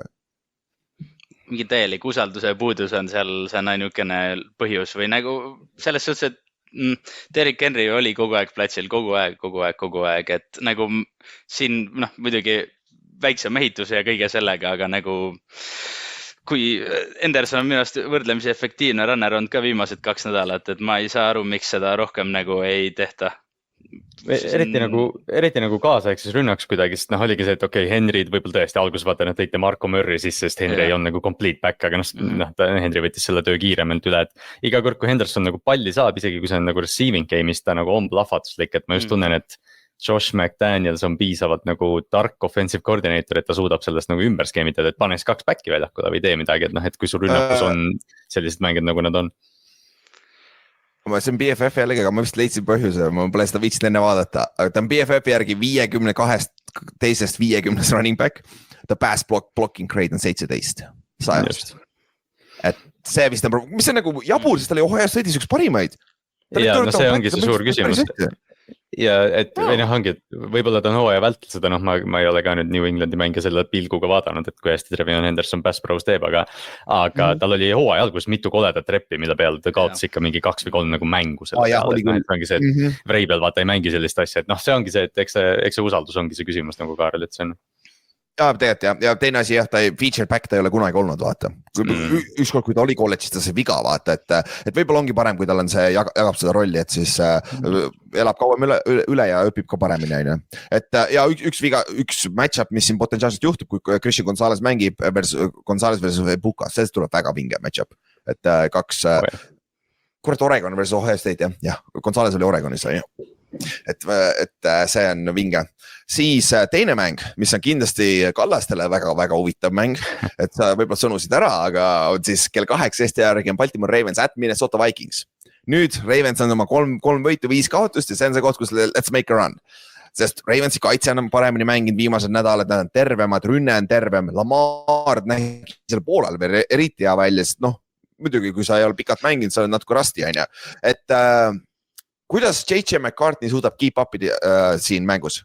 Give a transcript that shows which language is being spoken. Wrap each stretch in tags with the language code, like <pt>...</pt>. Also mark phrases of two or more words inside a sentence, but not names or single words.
<et>Mingi täielik usalduse puudus on seal, see on ainukene põhjus või nagu selles suhtes, et Derrick Henry oli kogu aeg platsil, kogu aeg, et nagu siin muidugi väiksem ehituse ja kõige sellega, aga nagu kui Henderson on minu arust võrdlemisi efektiivne runner olnud ka viimased 2 nädalat, et ma ei saa aru, miks seda rohkem nagu ei tehta. Eriti nagu kaasaegses rünnaks kuidagi, sest oligi see, et okei, Henryd võib-olla tõesti alguses vaata, nad tõite Marco Murray sisse, sest Henry ei olnud nagu</et> <en>complete back,</en> <et>aga Henry võttis selle töö kiiremalt üle, et iga kord, kui Henderson nagu palli saab, isegi kui see on nagu</et> <en>receiving game'is,</en> <et>ta nagu on plahvatuslik, et ma just tunnen, et Josh McDaniels on piisavalt nagu tark</et> <en>offensive coordinator,</en> <et>et ta suudab sellest nagu ümber skeemitada, et panes 2 back'i väljakule või tee midagi, et kui sul rünnakus on sellised mängid nagu nad on. See on BFF jällegi, aga ma vist leidsin põhjuse, ma pole seda viitsinud enne vaadata, aga ta on BFF järgi 52 teisest 50</et> <en>running back,</en> <et>ta</et> <en>pass blocking grade</en> <et>on 17 100. Et see vist on, mis on nagu jabur, sest ta oli Ohio State'is üks parimaid. Ja see ongi see suur küsimus. Ja et ongi, et võib-olla ta on hooaja vältel seda, ma ei ole ka nüüd New Englandi mänge selle pilguga vaadanud, et kui hästi Trevion Henderson</et> <en>pass pros</en> <et>teeb, aga tal oli hooaja algus mitu koledat reppi, mille peale ta kaotas ikka mingi 2 või 3 nagu mängu selle peale, et ongi see, et Vrei peal vaata ei mängi sellist asja, et see ongi see, et eks see usaldus ongi see küsimus nagu Kaarel, et see on. Ja tegelikult ja teine asi ta</et> <en>feature back</en> <et>ta ei ole kunagi olnud, vaata. Ükskord, kui ta oli kolledžis, ta see viga, vaata, et võib-olla ongi parem, kui tal on see jagab seda rolli, et siis elab kauem üle ja õpib ka paremini, on ju. Et ja üks match-up, mis siin potentsiaalselt juhtub, kui Christian Gonzalez mängib Gonzalez versus Bukas, see tuleb väga vinge match-up. Et 2, kurat Oregon versus Ohio State, jah, Gonzalez oli Oregonis, on ju. Et see on vinge. Siis teine mäng, mis on kindlasti Kallastele väga-väga huvitav mäng, et sa võib-olla sõnusid ära, aga on siis kell 8 Eesti järgi on Baltimore Ravens at Minnesota Vikings. Nüüd Ravens on oma 3 võitu 5 kaotust ja see on see koht, kus</et> <en>let's make a run.</en> <et>Sest Ravensi kaitse on paremini mänginud viimased nädalad, nad on tervemad, rünne on tervem, Lamar nägi selle poolel veel eriti hea välja, sest muidugi kui sa ei ole pikalt mänginud, sa oled natuke rasti, on ju. Et kuidas J.J. McCartney suudab</et> <en>keep up'ida</en> <et>siin mängus?</et>